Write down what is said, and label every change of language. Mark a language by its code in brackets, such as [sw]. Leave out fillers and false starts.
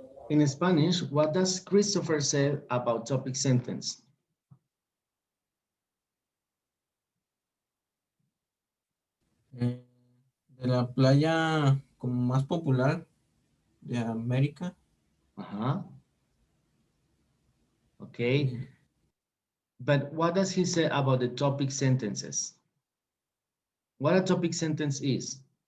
[en] In Spanish, what does Christopher say about topic sentence? [es] De la playa como más popular de América. Uh-huh. Okay. [en] But what does he say about the topic sentences? What a topic sentence is?